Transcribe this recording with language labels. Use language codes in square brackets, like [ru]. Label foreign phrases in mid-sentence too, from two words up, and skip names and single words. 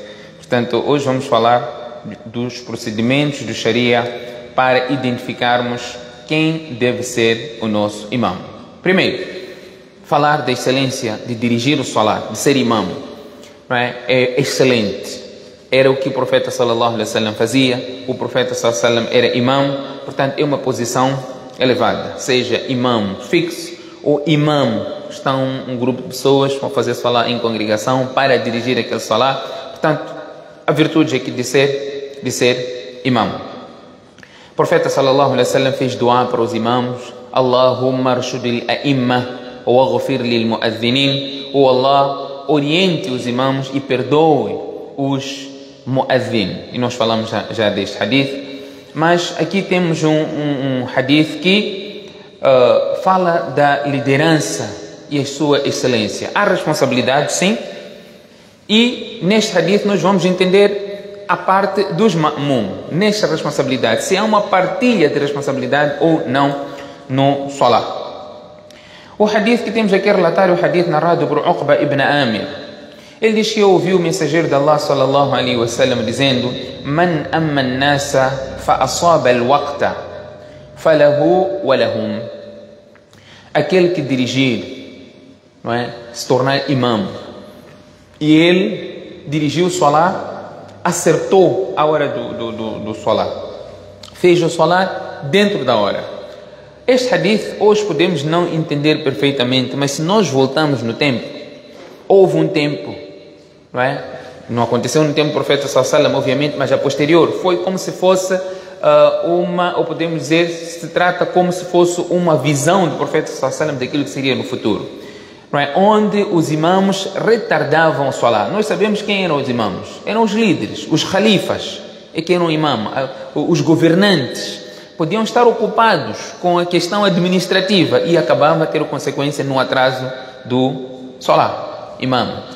[pt] Portanto, hoje vamos falar dos procedimentos do Sharia para identificarmos quem deve ser o nosso imam. Primeiro, falar da excelência de dirigir o Salah, de ser imam, é excelente. Era o que o profeta [ar] صلى الله عليه وسلم [pt] fazia. O profeta [ar] صلى الله عليه وسلم [pt] era imam, portanto é uma posição elevada. Seja imam fixo ou imam, estão um grupo de pessoas que vão fazer salah em congregação para dirigir aquele salah. Portanto, a virtude aqui de ser imam. O profeta [ar] صلى الله عليه وسلم [pt] fez dua para os imãos: [ar] اللهم أرشد الأئمة واغفر للمؤذنين. [pt] O Allah oriente os imãos e perdoe os mu'adhin. E nós falamos já deste hadith, mas aqui temos um hadith que fala da liderança e a sua excelência. Há responsabilidade, sim, e neste hadith nós vamos entender a parte dos ma'mum, nesta responsabilidade, se há uma partilha de responsabilidade ou não no Salah. O hadith que temos aqui a relatar é o hadith narrado por Uqba ibn Amir. Ele diz que ouviu o mensageiro de Allah [ar] صلى الله عليه وسلم [pt] dizendo: [ar] من أم الناس فأصاب الوقت فله ولهم. [pt] Aquele que dirigir, não é, se tornar imam, e ele dirigiu o Salah, acertou a hora do Salah, fez o Salah dentro da hora. Este hadith hoje podemos não entender perfeitamente, mas se nós voltamos no tempo, houve um tempo, não aconteceu no tempo do profeta [ar] صلى الله عليه وسلم, [pt] obviamente, mas a posterior foi como se fosse ou podemos dizer, se trata como se fosse uma visão do profeta [ar] صلى الله عليه وسلم [pt] daquilo que seria no futuro, onde os imãos retardavam o Salah. Nós sabemos quem eram os imãos: eram os líderes, os khalifas, é que eram o imam, os governantes. Podiam estar ocupados com a questão administrativa e acabavam a ter consequência no atraso do Salah, imam.